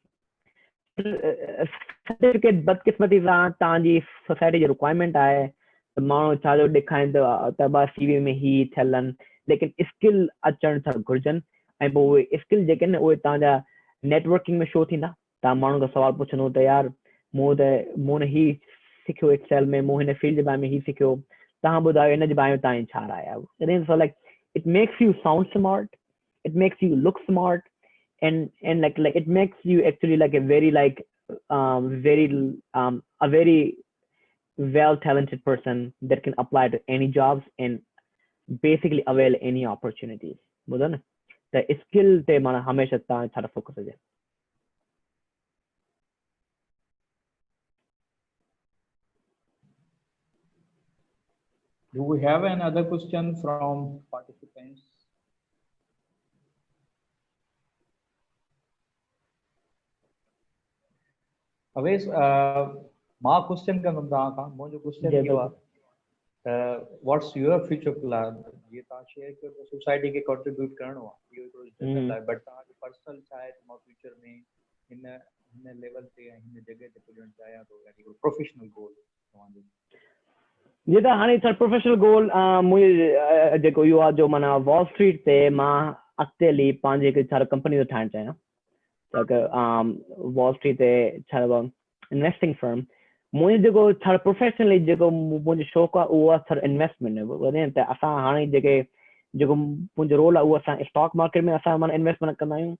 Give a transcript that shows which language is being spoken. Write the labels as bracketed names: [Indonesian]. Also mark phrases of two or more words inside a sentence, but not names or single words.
[Sindhi] सर्टिफिकेट बदकिस्मती सां तव्हांजी सोसाइटी जी रिक्वायरमेंट आहे त माण्हू छा जो ॾेखारींदो त बस सीवी में ही थियल आहिनि लेकिन स्किल अचणु छा घुरिजनि ऐं पोइ उहे स्किल जेके आहिनि उहे तव्हांजा नेटवर्किंग में शो थींदा तव्हां माण्हू खां सवाल पुछंदो त यार मूं ही सिखियो एक्सेल में मूं हिन फील्ड जे बारे में ही सिखियो तव्हां ॿुधायो हिन जे बारे में तव्हांजी छा राय आहे [English] so like it makes you sound smart it makes you look smart and like it makes you actually like a very like a very well talented person that can apply to any jobs and basically avail any opportunities [Sindhi] ॿुधो न त स्किल ते माना हमेशह तव्हां छा फोकस हुजे [English] Do we have any other question from participants? Always, my question [Sindhi] कंदुमि तव्हां खां मुंहिंजो क्वेश्चन इहो आहे [English] what's your future plan [Sindhi] ये तव्हां शेयर कयो त सोसाइटी खे कंट्रीब्यूट करणो आहे इहो हिकिड़ो जनरल आहे बट तव्हांजो पर्सनल छा आहे त मां फ्यूचर में हिन लेवल ते ऐं हिन जॻह ते पुॼणु चाहियां थो यानी हिकिड़ो [English] professional goal [Sindhi] तव्हांजो जी त हाणे छा [English] professional goal [Sindhi] मुंहिंजो जेको इहो आहे जो माना वॉल स्ट्रीट ते मां अॻिते हली पंहिंजी हिकु छा कंपनी थो ठाहिणु चाहियां त वॉल स्ट्रीट ते छा [English] investing firm [Sindhi] मुंहिंजो जेको छा प्रोफेशनली जेको मुंहिंजो शौक़ु आहे उहो आहे छा इन्वेस्टमेंट त असां हाणे जेको मुंहिंजो रोल आहे उहो असां [English] stock market [Sindhi] में असां माना इन्वेस्टमेंट कंदा आहियूं